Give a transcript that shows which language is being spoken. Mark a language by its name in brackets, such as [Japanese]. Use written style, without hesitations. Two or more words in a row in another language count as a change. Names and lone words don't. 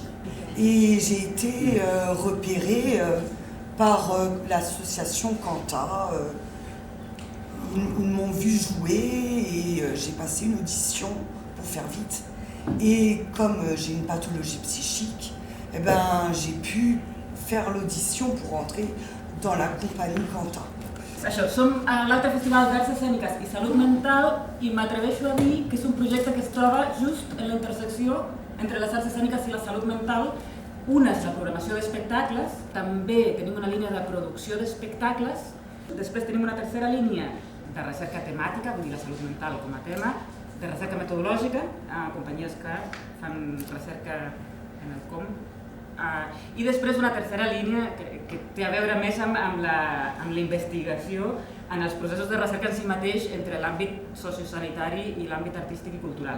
[French] Et j'ai été repérée par l'association Quanta. Ils m'ont vu jouer et j'ai passé une audition pour faire vite. Et comme j'ai une pathologie psychique, j'ai pu faire l'audition pour rentrer dans la compagnie Quanta. [Catalan] Això, som a l'Altre Festival d'Arts Escèniques i Salut Mental i m'atreveixo a dir que és un projecte que es troba just en la intersecció entre les arts escèniques i la salut mental. Una és la programació d'espectacles, també tenim una línia de producció d'espectacles, després tenim una tercera línia de recerca temàtica, vull dir la salut mental com a tema, de recerca metodològica, companyies que fan recerca en el com, i després una tercera línia que té a veure més amb la investigació en els processos de recerca en si mateix entre l'àmbit sociosanitari i l'àmbit artístic i cultural.